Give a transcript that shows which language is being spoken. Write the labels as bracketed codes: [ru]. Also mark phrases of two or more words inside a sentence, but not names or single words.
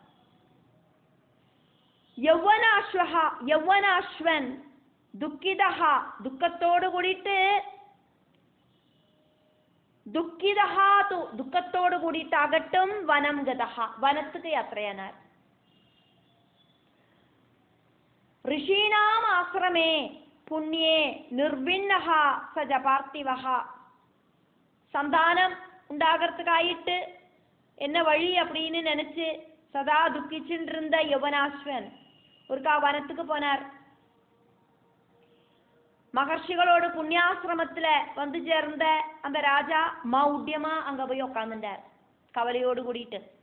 [ml] യൗവനാശ്വഹ, യൗവനാശ്വൻ, ദുഃഖിതഹ, ദുഃഖത്തോട് കൂടിയിട്ട്, ദുഃഖിതഹാതു ദുഃഖത്തോട് കൂടിയിട്ടാകട്ടും [sa] വനം ഗതഹ, [ml] വനത്തുക്ക് യാത്രയാനാർ. [sa] ഋഷീണാം ആശ്രമേ പുണ്യേ നിർവിണ്ണഃ സജ പാർത്ഥിവഃ. [ta] சந்தானம் உண்டாகிறதுக்காயிட்டு என்ன வழி அப்படின்னு நினைச்சு சதா துக்கிச்சுட்டு இருந்த யவனாஸ்வன் ஒருக்கா வனத்துக்கு போனார். மகர்ஷிகளோடு புண்ணியாசிரமத்துல வந்து சேர்ந்த அந்த ராஜா மௌட்யமா அங்க போய் உட்கார்ந்துட்டார் கவலையோடு கூடிட்டு.